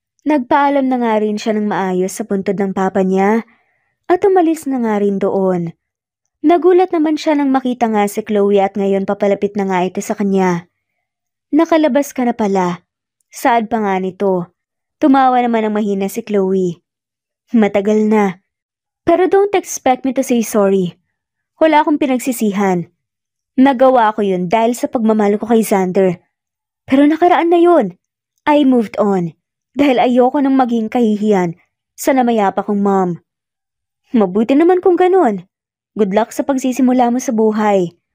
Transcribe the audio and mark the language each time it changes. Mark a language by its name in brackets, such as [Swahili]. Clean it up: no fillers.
[Filipino] Nagpaalam na nga rin siya ng maayos sa puntod ng papa niya at umalis na nga rin doon. Nagulat naman siya nang makita nga si Chloe at ngayon papalapit na nga ito sa kanya. Nakalabas ka na pala. Saad pa nga nito. Tumawa naman ang mahina si Chloe. Matagal na. Pero [English] don't expect me to say sorry. [Filipino] Wala akong pinagsisihan. Nagawa ko yun dahil sa pagmamahal ko kay Xander. Pero nakaraan na yun. [English] I moved on. [Filipino] Dahil ayoko nang maging kahihiyan sa namayapa kong mom. Mabuti naman kung ganun. [English] Good luck [Filipino] sa pagsisimula mo sa buhay.